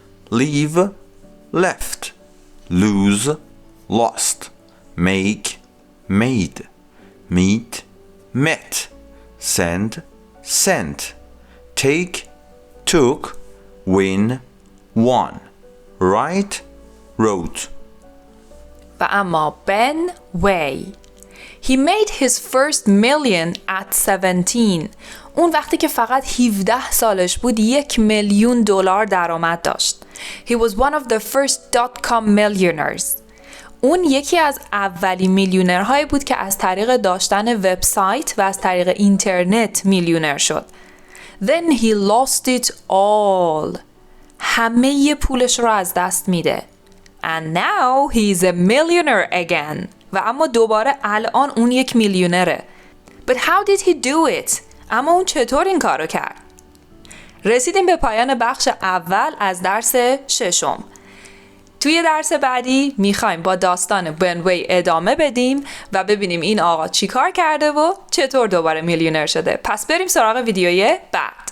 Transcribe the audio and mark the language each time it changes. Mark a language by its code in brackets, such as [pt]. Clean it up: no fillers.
[en] leave, left, lose, lost, make, made, meet, met, send, sent, take, took, win, won, write, wrote. و اما Ben Way. He made his first million at 17. [fa] اون وقتی که فقط 17 سالش بود $1,000,000 درآمد داشت. [en] He was one of the first .com millionaires. [fa] اون یکی از اولین میلیونرهایی بود که از طریق داشتن وبسایت و از طریق اینترنت میلیونر شد. [en] Then he lost it all. [fa] همه پولش رو از دست میده. [en] And now he's a millionaire again. [fa] و اما دوباره الان اون یک میلیونره. [en] But how did he do it? [fa] اما اون چطور این کارو کرد؟ رسیدیم به پایان بخش اول از درس 6. توی درس بعدی میخوایم با داستان بن وی ادامه بدیم و ببینیم این آقا چی کار کرده و چطور دوباره میلیونر شده. پس بریم سراغ ویدیوی بعد.